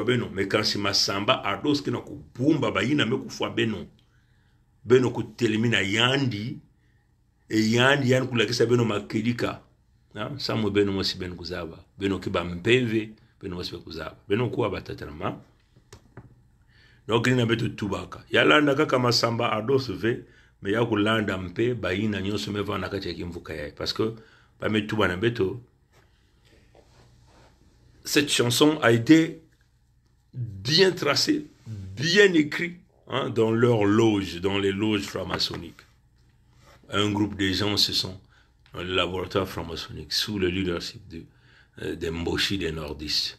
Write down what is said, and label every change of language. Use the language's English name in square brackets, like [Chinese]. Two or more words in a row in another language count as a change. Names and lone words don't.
[Kituba (Democratic Republic of Congo)] Beno mekansi Masamba Ardos kina kubumba baina mekufwa Beno kutelimina yandi e yani kulakisa Beno makedika na samwe Beno mosi Beno kuzaba Beno kiba mpeve Beno mosi kuzaba Beno kuwa batatanama nokina betu tubaka yalanda kaka Masamba Ardos ve me ya kulanda mpe bayina nyonso meva na kati ya kimvuka yae [French] parce que [Kituba (Democratic Republic of Congo)] ba metuba na beto. [French] Cette chanson a été bien tracée, bien écrite, hein, dans leur loge, dans les loges franc-maçonniques. Un groupe de gens se sont dans le laboratoire franc-maçonnique sous le leadership des Mboshi des nordistes.